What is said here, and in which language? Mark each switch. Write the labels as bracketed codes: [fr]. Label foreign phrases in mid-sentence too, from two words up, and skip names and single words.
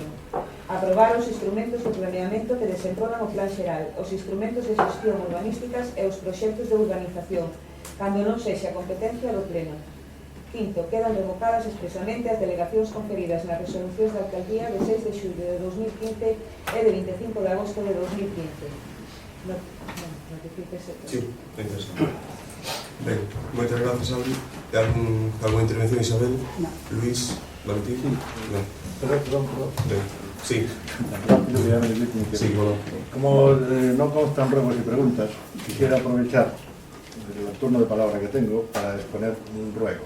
[gl] Aprobar os instrumentos de planeamento que desenrolan o Plan Xeral, os instrumentos de xestión urbanísticas e os proxectos de urbanización, cando non sexa competencia do Pleno. Quinto, quedan revocadas expresamente as delegacións conferidas nas resolucións da Alcaldía de 6 de xullo de 2015 e de 25 de agosto de 2015. Sí, interesante. Ben, moitas grazas, Albi. [es] Alguna intervención, Isabel? No. Luis, Valentín? No. Perdón. Ben, sí. Rápido, que ya me dice que... Sí, bueno. Como no constan ruegos y preguntas, quisiera aprovechar el turno de palabra que tengo para exponer un ruego.